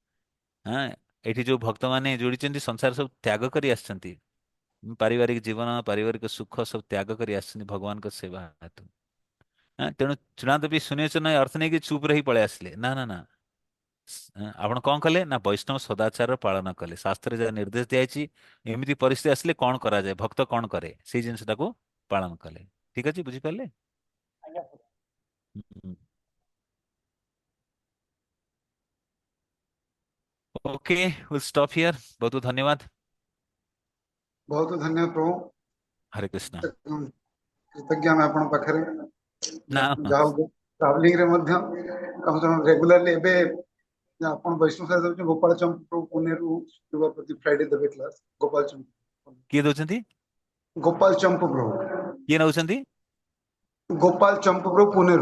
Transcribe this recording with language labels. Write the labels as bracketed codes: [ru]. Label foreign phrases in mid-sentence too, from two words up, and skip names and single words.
[or] ଏଠି ଯୋଉ ଭକ୍ତମାନେ ଯୋଡ଼ିଛନ୍ତି ସଂସାର ସବୁ ତ୍ୟାଗ କରି ଆସିଛନ୍ତି, ପାରିବାରିକ ଜୀବନ, ପାରିବାରିକ ସୁଖ ସବୁ ତ୍ୟାଗ କରି ଆସିଛନ୍ତି ଭଗବାନଙ୍କ ସେବା ହେତୁ। ତେଣୁ ଚୂଡ଼ାନ୍ତ ବି ଶୁଣିଛ ନା ଅର୍ଥ ନେଇକି ଚୁପ ରହି ପଳେଇ ଆସିଲେ ନା ନା ନା। ଆପଣ କଣ କଲେ ନା ବୈଷ୍ଣବ ସଦାଚାରର ପାଳନ କଲେ। ଶାସ୍ତ୍ରରେ ଯାହା ନିର୍ଦ୍ଦେଶ ଦିଆଯାଇଛି, ଏମିତି ପରିସ୍ଥିତି ଆସିଲେ କଣ କରାଯାଏ, ଭକ୍ତ କଣ କରେ, ସେଇ ଜିନିଷଟାକୁ ପାଳନ କଲେ। ଠିକ ଅଛି, ବୁଝିପାରିଲେ? आज्ञा। [en] OK, will stop here. [hi] बहुत बहुत धन्यवाद। बहुत धन्यवाद प्रभु। हरे कृष्णा। [or] कृतज्ञ ଆମେ ଆପଣଙ୍କ ପାଖରେ। ନା ଯାହା ହଉ ଟ୍ରାଭେଲିଂ ରେ ମଧ୍ୟ କମ ସେ କମ ରେଗୁଲାରଲି ଏବେ ଆପଣ ବୈଷ୍ଣବ ସାର ଦେଉଛନ୍ତି ଗୋପାଳ ଚମ୍ପ ପୁନେରୁ ଶୁକ୍ରବାର ପ୍ରତି ଫ୍ରାଇଡେ ଦେବେ କ୍ଲାସ। ଗୋପାଳ ଚମ୍ପ, କିଏ ଦଉଛନ୍ତି? ଗୋପାଳ ଚମ୍ପ ପ୍ରଭୁ। କିଏ ନଉଛନ୍ତି? ଗୋପାଳ ଚମ୍ପ ପ୍ରଭୁ ପୁନେରୁ।